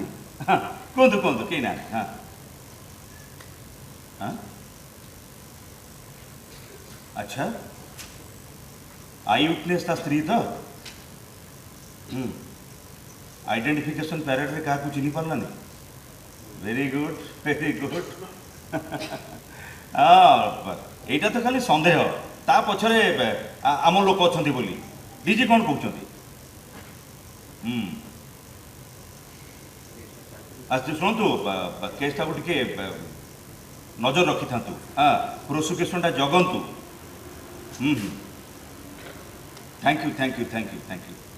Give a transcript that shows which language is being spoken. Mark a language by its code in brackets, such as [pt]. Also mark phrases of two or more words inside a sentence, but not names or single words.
[or] କୁହନ୍ତୁ କୁହନ୍ତୁ, କେହି ନାହାନ୍ତି। ଆଚ୍ଛା, [en] eye witness [or] ତା ସ୍ତ୍ରୀ ତ? [en] identification parade-re [or] କାହାକୁ ଚିହ୍ନି ପାରିଲାନି? [en] very good, very good. [or] ଏଇଟା ତ ଖାଲି ସନ୍ଦେହ, ତା ପଛରେ ଆମ ଲୋକ ଅଛନ୍ତି ବୋଲି। ଡିଜି କ'ଣ କହୁଛନ୍ତି? ଶୁଣନ୍ତୁ, କେସ୍ଟାକୁ ଟିକେ ନଜର ରଖିଥାନ୍ତୁ। ପ୍ରୋସିକ୍ୟୁସନ୍ଟା ଜଗନ୍ତୁ। ଥ୍ୟାଙ୍କ ୟୁ, ଥ୍ୟାଙ୍କ ୟୁ, ଥ୍ୟାଙ୍କ ୟୁ, ଥ୍ୟାଙ୍କ ୟୁ।